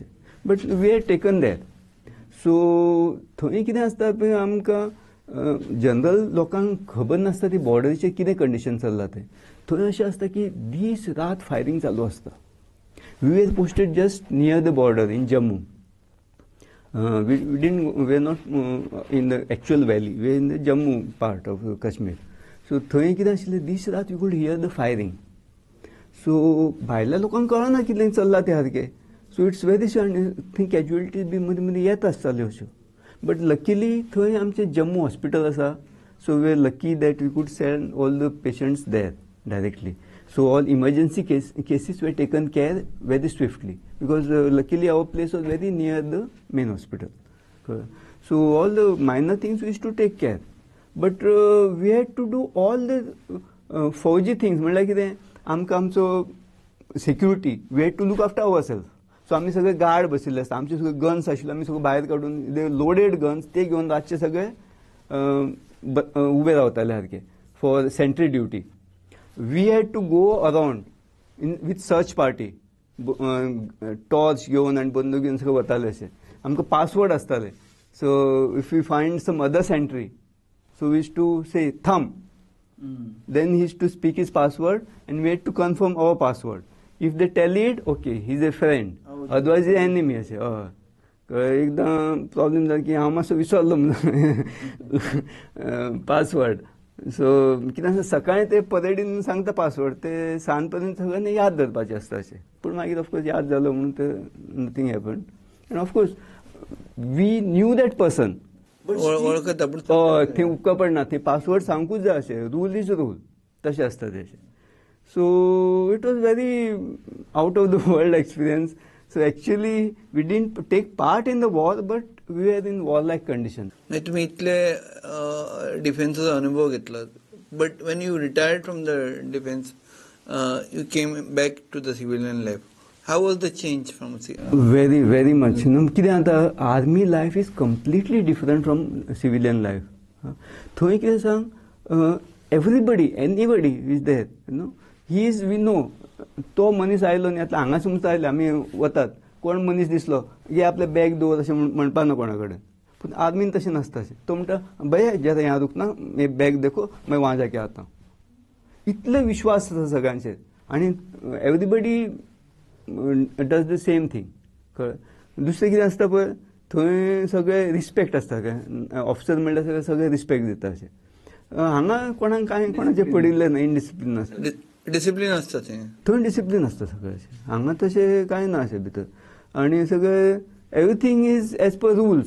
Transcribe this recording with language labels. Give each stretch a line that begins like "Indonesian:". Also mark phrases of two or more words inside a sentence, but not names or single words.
English: But we had taken that.
Konkani: सो थंय कितें आसता पळय आमकां जनरल लोकांक खबर नासता ती बॉर्डरीचेर कितें कंडिशन चल्लां तें. थंय अशें आसता की दीस रात फायरींग चालू आसता.
English: We were posted just near the border in Jammu. we were not in the actual valley. We were in the Jammu part of Kashmir. So
Konkani: थंय कितें आशिल्लें दीस रात
English: you could hear the firing.
Konkani: So भायल्या लोकांक कळना कितें चल्लां तें सारकें.
English: So it's very
Konkani: थंय कॅज्युअलिटीज बी मदीं मदीं येत आसताल्यो अश्यो.
English: But luckily
Konkani: थंय आमचें जम्मू हॉस्पिटल आसा.
English: So we are lucky that we could send all the patients there directly. So all emergency cases were taken care very swiftly because luckily our place was very near the main hospital. So all the minor things we used to take care. But we had to do all the fauji things.
Konkani: म्हणल्यार कितें आमकां आमचो
English: security we had to look after ourselves.
Konkani: So आमी सगळे गार्ड बशिल्ले आसता. आमचे सगळे गन्स आशिल्ले आमी सगळे भायर काडून
English: the loaded guns
Konkani: ते घेवन रातचे सगळे उबे रावताले सारके
English: for sentry duty. We had to go around with search party, torch
Konkani: घेवन आनी बंदूक घेवन सगळे वताले अशें. आमकां पासवर्ड आसताले.
English: So if we find some other sentry so we used to say thumb. Then he used to speak his password and we had to confirm our password. If they tell it okay he is a friend otherwise enemy अशें.
Konkani: हय एकदां प्रॉब्लेम जालो की हांव मातसो विसरलो म्हणून पासवर्ड. सो कितें आसा सकाळीं ते परेडीन सांगता पासवर्ड ते सांज पर्यंत सगळ्यांनी याद धरपाचें आसता अशें. पूण मागीर ऑफकोर्स याद जालो म्हणून ते
English: nothing happen.
Konkani: आनी
English: of course we knew that person.
Konkani: वळखता पूण थंय उपकार पडना. थंय पासवर्ड सांगूच जाय अशें.
English: rule is rule
Konkani: तशें आसता तें अशें.
English: So it was very out of the world experience. So actually we didn't take part in the war but we are in war like condition.
Marathi: तुम्ही इतले डिफेन्सचा अनुभव घेतला.
English: But when you retired from the defence you came back to the civilian life. How was the change from Very very much.
Konkani: कितें आतां
English: army life is completely different from civilian life.
Konkani: थंय कितें सांग
English: everybody anybody is there he is we know.
Konkani: तो मनीस आयलो न्ही आतां हांगा समज आयले आमी वतात कोण मनीस दिसलो की आपले बॅग दवर अशें म्हणपा ना कोणा कडेन. पूण आर्मीन तशें नासता अशें. तो म्हणटा
Hindi: भैया जरा यहाँ रुकना मैं बैग देखो मैं वहाँ जाके आता.
Konkani: इतले विश्वास आसा सगळ्यांचेर आनी
English: everybody does the same thing.
Konkani: कळ्ळें. दुसरें कितें आसता पळय थंय सगळे रिस्पेक्ट आसता काय. ऑफिसर म्हणल्यार सगळे रिस्पेक्ट दिता अशें. हांगा कोणाक कांय कोणाचें पडिल्लें ना. इनडिसिप्लीन आसता. डिसिप्लीन आसता थंय डिसिप्लीन आसता सगळें अशें. हांगा तशें कांय ना अशें भितर. आनी सगळे
English: everything is as per rules.